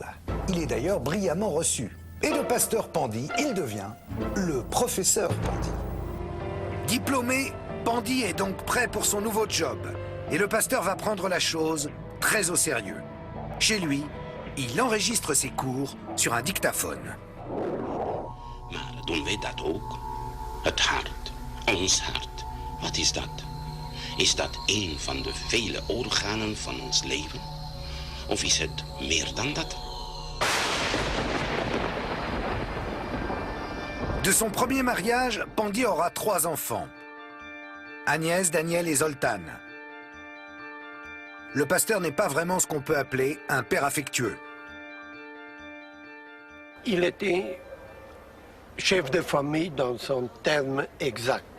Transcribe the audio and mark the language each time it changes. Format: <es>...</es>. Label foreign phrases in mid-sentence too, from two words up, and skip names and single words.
<fr>Il est d'ailleurs brillamment reçu. Et de pasteur Pandy, il devient le professeur Pandy. Diplômé, Pandy est donc prêt pour son nouveau job. Et le pasteur va prendre la chose très au sérieux. Chez lui, il enregistre ses cours sur un dictaphone.</fr> <nl>Maar doen wij dat ook? Het hart, ons hart, wat is dat? Is dat een van de vele organen van ons leven? Of is het meer dan dat?</nl> <fr>De son premier mariage, Pandy aura 3 enfants. Agnès, Daniel et Zoltán. Le pasteur n'est pas vraiment ce qu'on peut appeler un père affectueux. Il était chef de famille dans son terme exact.</fr>